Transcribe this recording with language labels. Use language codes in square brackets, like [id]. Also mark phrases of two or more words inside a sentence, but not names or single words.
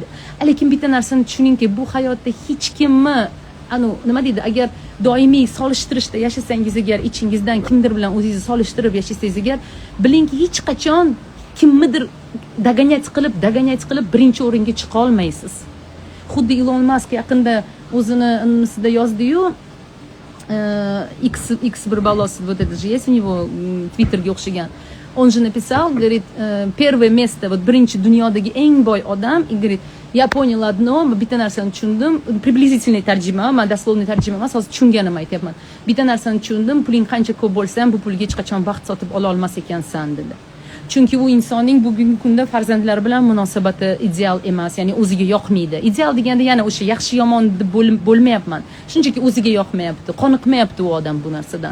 [uz] Lekin bitta narsani tushuningki, bu hayotda hech kimni nima deydi, agar doimiy solishtirishda yashasangiz agar, ichingizdan kimdir bilan o'zingizni solishtirib yashasangiz agar, bilingki hech qachon kimnidir dogonyat qilib birinchi o'ringa chiqa olmaysiz. Xuddi Elon Musk yaqinda o'zini nisida yozdi-yu, X bir balosi [ru] вот это же есть у него, [uz] Twitterga o'xshagan. [ru] Он же написал, говорит, первое место, вот [uz] birinchi dunyodagi eng boy odam, [ru] и говорит, я понял одно, [uz] bitta narsani tushundim, приблизительный tarjima, men дословный tarjima emas, hozir tushunganimni aytyapman. Bitta narsani tushundim, puling qancha ko'p bo'lsa ham bu pulga hech qachon baxt sotib ola olmas ekansan dedi. Chunki u insonning bugungi kunda farzandlari bilan munosabati ideal emas, ya'ni o'ziga yoqmaydi. Ideal deganda yana o'sha yaxshi yomon deb bo'lmayapman. Shunchaki o'ziga yoqmayapti, qoniqmayapti u odam bu narsadan.